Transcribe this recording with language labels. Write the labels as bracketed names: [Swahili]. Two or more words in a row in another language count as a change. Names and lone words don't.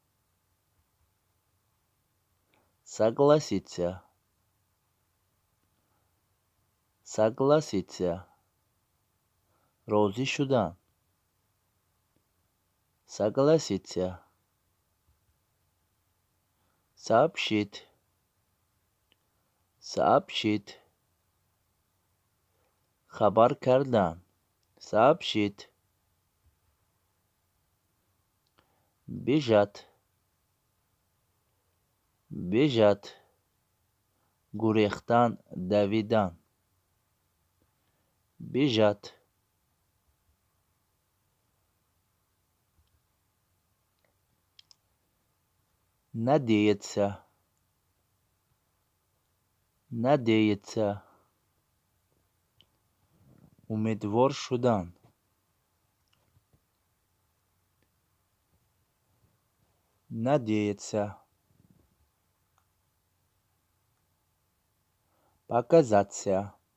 [Russian] Согласиться, согласиться. [Tajik] Розишудан, согласиться. [Russian] Сообщить, сообщить. [Tajik] Хабар кардан, [Russian] сообщить. Бежать, бежать. [Tajik] Гурехтан давидан, бежать. [Russian] Надеяться, надеяться. [Tajik] Умедвор шудан, [Russian] надеяться. Показаться,